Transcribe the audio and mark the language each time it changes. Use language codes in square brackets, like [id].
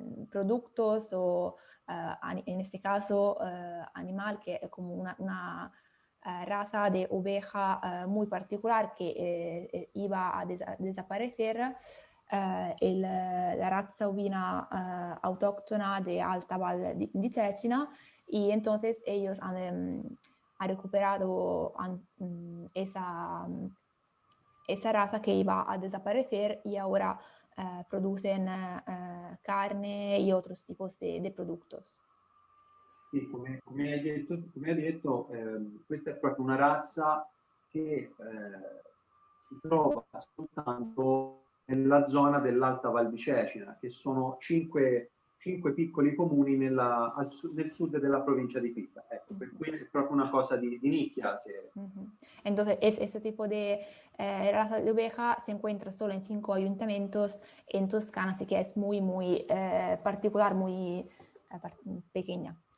[es] productos o, en este caso, animal, que es como una raza de oveja muy particular que iba a desaparecer, la raza ovina autóctona de Alta Val di Cecina, y entonces ellos han recuperado esa raza que iba a desaparecer y ahora producen carne y otros tipos de productos. [it] Sì, come hai detto, questa è proprio una razza che si trova soltanto nella zona dell'Alta Val di Cecina, che sono cinque piccoli comuni nel sud della provincia di Pisa. Ecco, per cui è proprio una cosa di nicchia. [es] Entonces, ese tipo de raza de oveja se encuentra solo en 5 ayuntamientos en Toscana, así que es muy, muy particular, muy pequeña.